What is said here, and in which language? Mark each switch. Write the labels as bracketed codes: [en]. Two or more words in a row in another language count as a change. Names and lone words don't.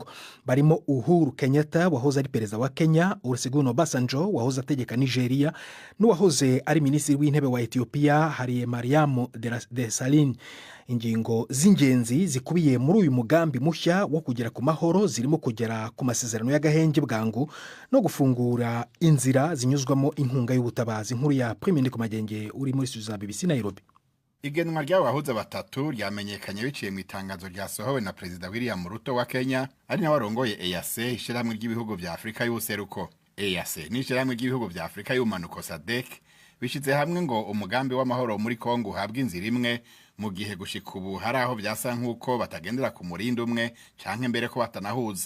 [rn] Barimo Uhuru Kenyatta wahoze ari perezida wa Kenya, Olusegun Obasanjo wahoze ategeka Nigeria, n'uwahoze ari minisitiri w'intebe wa Ethiopia Hailemariam Desalegn. Ingingo z'ingenzi zikubiye muri uyu mugambi mushya wo kugera ku mahoro zirimo kugera ku masezerano y'agahenge bwangu no gufungura inzira zinyuzwamo inkunga y'ubutabazi. Nkuru ya Prime Ndikumagenge uri muri studio za BBC Nairobi. Igenwa ry'abahuza batatu ryamenyekanye biciye mu itangazo ryasohowe na Perezida William Ruto wa Kenya, ari nawe arongoye EAC, ishyirahamwe ry'ibihugu bya Afurika y'ubuseruko. EAC ni ishyirahamwe ry'ibihugu bya Afurika y'ubumanuko SADC, bishize hamwe ngo umugambi w'amahoro muri Kongo uhabwe inzira imwe, mu gihe gushika ubu hari aho byasa nk'uko batagendera ku murindi umwe canke mbere ko batanahuza.